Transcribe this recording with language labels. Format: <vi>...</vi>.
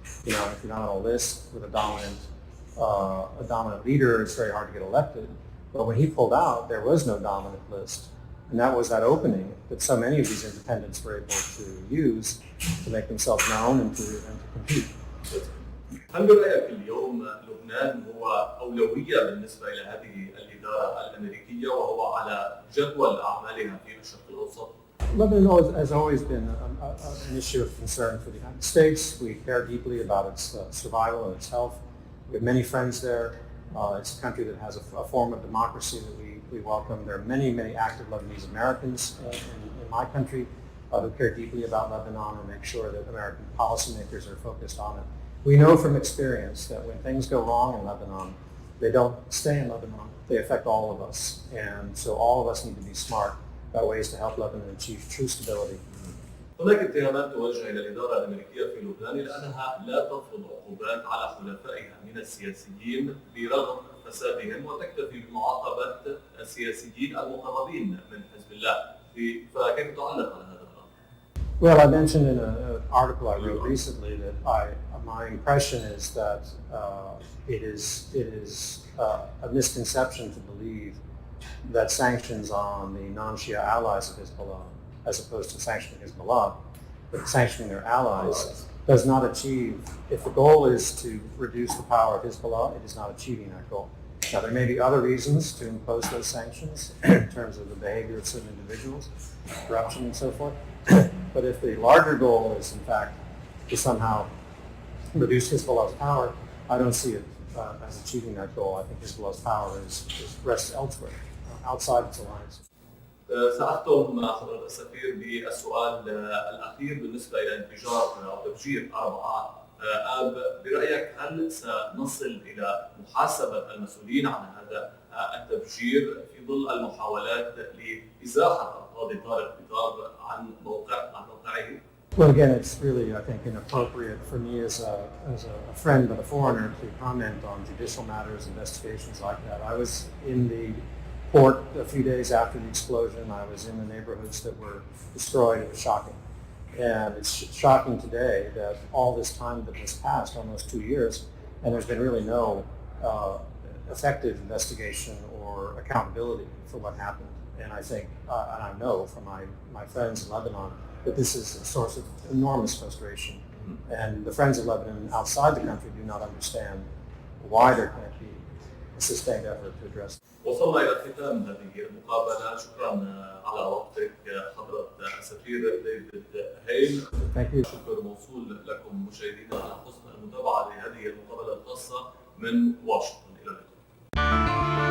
<en>You know, if you're not on a list with a dominant leader, it's very hard to get elected. But when he pulled out, there was no dominant list. And that was that opening that so many of these independents were able to use to make themselves known and to compete.</en> <ar>هل برأيك اليوم لبنان هو أولوية بالنسبة إلى هذه الإدارة الأميركية وهو على جدول أعمالها في الشرق الأوسط؟</ar> <en>Lebanon has always been an issue of concern for the United States. We care deeply about its survival and its health. We have many friends there. It's a country that has a form of democracy that we welcome. There are many, many active Lebanese Americans in my country who care deeply about Lebanon and make sure that American policymakers are focused on it. We know from experience that when things go wrong in Lebanon, they don't stay in Lebanon. They affect all of us. And so all of us need to be smart about ways to help Lebanon achieve true stability.</en> <ar>هناك اتهامات توجه إلى الإدارة الأميركية في لبنان لأنها لا تفرض عقوبات على حلفائها من السياسيين برغم فسادهم، وتكتفي بمعاقبة السياسيين المقربين من حزب الله. فكيف تعلق على هذا الأمر؟</ar> <en>Well, I mentioned in an article I wrote recently that my impression is that it is a misconception to believe that sanctions on the non-Shia allies of Hezbollah, as opposed to sanctioning Hezbollah, but sanctioning their allies, does not achieve, if the goal is to reduce the power of Hezbollah, it is not achieving that goal. Now, there may be other reasons to impose those sanctions in terms of the behavior of certain individuals, corruption and so forth, but if the larger goal is, in fact, to somehow reduce Hezbollah's power, I don't see it as achieving that goal. I think Hezbollah's power rests elsewhere, outside its alliance.</en> <ar>سأختم مع حضرة السفير بالسؤال الأخير بالنسبة إلى انفجار أو تفجير 4 آب. برأيك هل سنصل إلى محاسبة المسؤولين عن هذا التفجير في ظل المحاولات لإزاحة أفراد دار الخطاب عن موقعه؟</ar> <en>Well, again, it's really, I think, inappropriate for me as a friend but a foreigner to comment on judicial matters, investigations like that. I was in the port a few days after the explosion. I was in the neighborhoods that were destroyed. It was shocking. And it's shocking today that all this time that has passed, almost 2 years, and there's been really no effective investigation or accountability for what happened. And I think, and I know from my friends in Lebanon, that this is a source of enormous frustration. And the friends of Lebanon outside the country do not understand why there can't be a sustained effort to address it.</en> <ar>وصلنا إلى ختام هذه المقابلة. شكرا على وقتك حضرة السفير ديفيد هيل. شكر موصول لكم مشاهدينا على حسن المتابعة لهذه المقابلة الخاصة من واشنطن. إلى اللقاء.</ar>